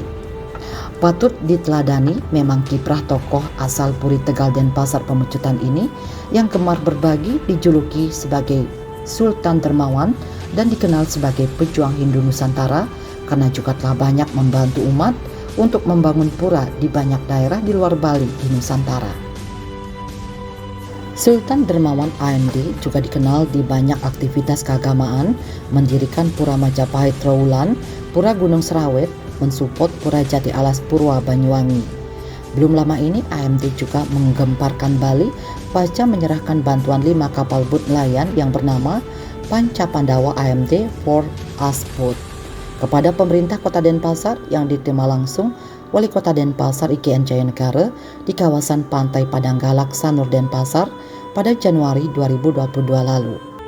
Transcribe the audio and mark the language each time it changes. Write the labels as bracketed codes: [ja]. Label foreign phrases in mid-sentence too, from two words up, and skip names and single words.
[id] Patut diteladani memang kiprah tokoh asal Puri Tegal Denpasar Pemecutan ini yang gemar berbagi dijuluki sebagai Sultan Dermawan dan dikenal sebagai pejuang Hindu Nusantara karena juga telah banyak membantu umat untuk membangun pura di banyak daerah di luar Bali di Nusantara. Sultan Dermawan AMD juga dikenal di banyak aktivitas keagamaan, mendirikan Pura Majapahit Trowulan, Pura Gunung Serawet, mensupport Pura Jati Alas Purwa Banyuwangi. Belum lama ini AMD juga menggemparkan Bali pasca menyerahkan bantuan 5 kapal boot nelayan yang bernama Panca Pandawa AMD for Asput kepada pemerintah Kota Denpasar yang diterima langsung Wali Kota Denpasar IKN Jayanegara di kawasan Pantai Padang Galak Sanur Denpasar pada Januari 2022 lalu.